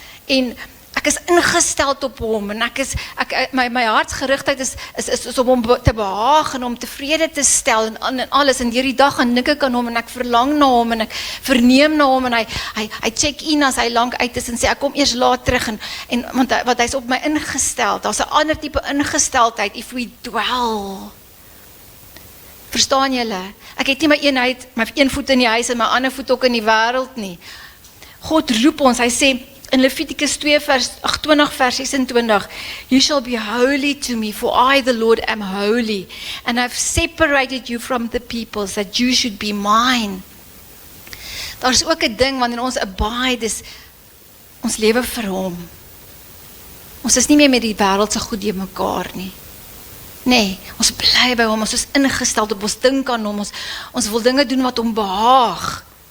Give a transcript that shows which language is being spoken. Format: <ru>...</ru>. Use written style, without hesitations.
<af>En ek is ingestel op hom, en my hartsgerigtheid is om hom te behaag en om tevrede te stel en alles, en deur die dag gaan dink ek aan hom en ek verlang na hom en ek verneem na hom, en hy check in as hy lank uit is en sê ek kom eers laat terug, want hy's op my ingestel. Daar's 'n ander tipe ingesteldheid, if we dwell. Verstaan julle? Ek het nie my een voet in die huis en my ander voet ook in die wêreld nie.</af> <en>God roep ons, hy sê in Levitikus 20 vers 26, you shall be holy to me, for I, the Lord, am holy, and I've separated you from the peoples, that you should be mine.</en> <af>Daar is ook 'n ding, wanneer ons abide, is ons lewe vir hom. Ons is nie meer met die wêreld se goed in mekaar nie. Nee, ons bly by hom, ons is ingestel op, ons dink aan hom, ons wil dinge doen wat hom behaag.</af>